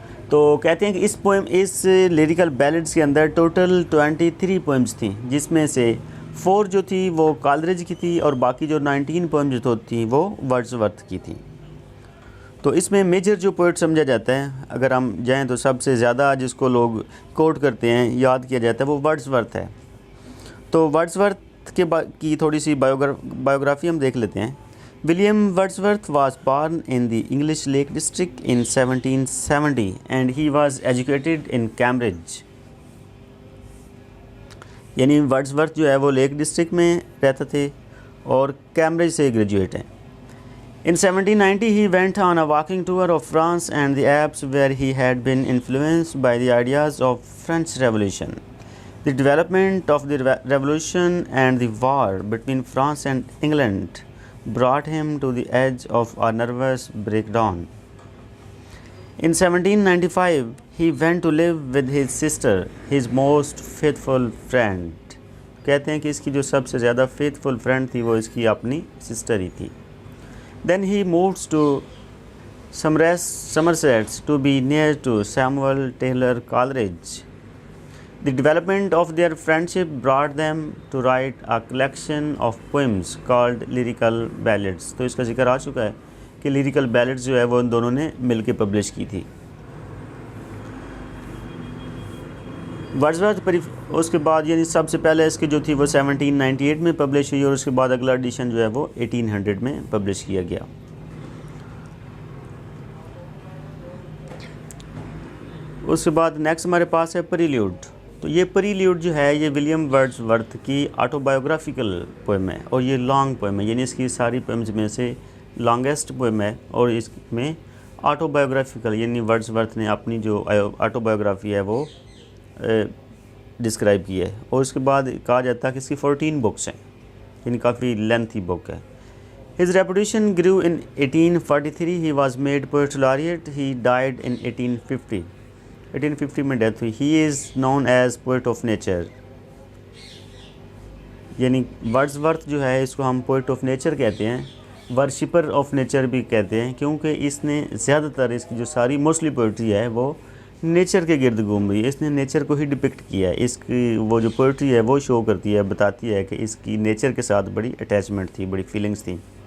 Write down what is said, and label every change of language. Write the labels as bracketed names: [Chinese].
[Urdu] تو کہتے ہیں کہ اس لیریکل بیلڈز کے اندر ٹوٹل 23 پوئمز تھیں جس میں سے 4 جو تھی وہ کالریج کی تھی اور باقی جو 19 پوئمز جو تھیں وہ ورڈزورتھ کی تھی. تو اس میں میجر جو پوئٹ سمجھا جاتا ہے، اگر ہم جائیں تو سب سے زیادہ جس کو لوگ کوٹ کرتے ہیں، یاد کیا جاتا ہے، وہ ورڈزورتھ ہے. تو ورڈزورتھ کی تھوڑی سی بایوگرافی ہم دیکھ لیتے ہیں. [English] William Wordsworth was born in the English Lake District in 1770 and he was educated in Cambridge. [Urdu] یعنی ورڈزورتھ جو ہے وہ لیک ڈسٹرکٹ میں رہتے تھے اور کیمبرج سے گریجویٹ ہیں. [English] In 1790 he went on a walking tour of France and the Alps where he had been influenced by the ideas of French Revolution. The development of the revolution and the war between France and England brought him to the edge of a nervous breakdown. In 1795, he went to live with his sister, his most faithful friend. [Urdu] کہتے ہیں کہ اس کی جو سب سے زیادہ [English] faithful friend [Urdu] تھی وہ اس کی اپنی سسٹر ہی تھی. [English] Then he moved to Somerset to be near to Samuel Taylor Coleridge. The development of their friendship brought them to write a collection of poems called lyrical ballads. [Urdu] تو اس کا ذکر آ چکا ہے کہ lyrical ballads جو ہے وہ ان دونوں نے مل کے پبلش کی تھی. ورڈزورتھ اس کے بعد یعنی سب سے پہلے اس کی جو تھی وہ 1798 میں پبلش ہوئی اور اس کے بعد اگلا ایڈیشن جو ہے وہ 1800 میں پبلش کیا گیا. اس کے بعد نیکسٹ ہمارے پاس ہے پریلیوڈ. تو یہ پریلیوڈ جو ہے یہ ولیم ورڈزورتھ کی آٹو بایوگرافیکل پوئم ہے اور یہ لانگ پوئم ہے، یعنی اس کی ساری پوئمز میں سے لانگیسٹ پوئم ہے اور اس میں آٹو بایوگرافیکل یعنی ورڈز نے اپنی جو آٹو بایوگرافی ہے وہ ڈسکرائب کی ہے. اور اس کے بعد کہا جاتا ہے کہ اس کی 14 بکس ہیں, یعنی کافی لینتھی بک ہے. [English] His reputation grew in 1843. He was made poet laureate. He died in 1850. [Urdu] 1850 میں ڈیتھ ہوئی. [English] He is known as poet of nature. [Urdu] یعنی ورڈز جو ہے اس کو ہم پوئٹ آف نیچر کہتے ہیں, ورشپر آف نیچر بھی کہتے ہیں, کیونکہ اس نے زیادہ تر اس کی جو ساری موسٹلی پوئٹری ہے وہ نیچر کے گرد گھوم رہی ہے. اس نے نیچر کو ہی ڈپکٹ کیا ہے. اس کی وہ جو پوئٹری ہے وہ شو کرتی ہے, بتاتی ہے کہ اس کی نیچر کے ساتھ بڑی اٹیچمنٹ تھی, بڑی فیلنگس تھیں.